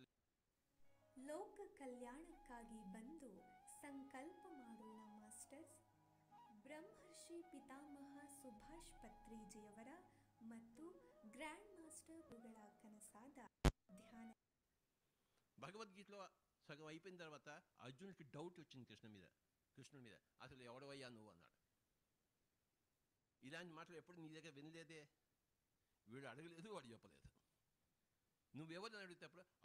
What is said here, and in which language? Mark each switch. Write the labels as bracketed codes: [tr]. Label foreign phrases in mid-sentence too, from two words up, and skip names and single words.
[kn] ಲೋಕ ಕಲ್ಯಾಣಕ್ಕಾಗಿ ಬಂದು ಸಂಕಲ್ಪ ಮಾಡೋಣ ಮಾಸ್ಟರ್ಸ್. ಬ್ರಹ್ಮರ್ಷಿ ಪಿತಾಮಹ ಸುಭಾಷ್ ಪತ್ರಿಜಿಯವರ ಮತ್ತು [en] grand master [kn] ಗುರುಗಳ ಕನಸಾದ ಧ್ಯಾನ. [te] భగవద్గీతలో సగం అయిపోయిన తర్వాత అర్జునుడికి డౌట్ వచ్చింది కృష్ణుడి మీద అసలు ఎవడవయ్యా నువ్వు అన్నాడు. ఇలాంటి మాటలు ఎప్పుడు నీ దగ్గర వినలేదే. వీడు అడగలేదు, వాడు చెప్పలేదు. నువ్వెవరిని అడిగితే అప్పుడు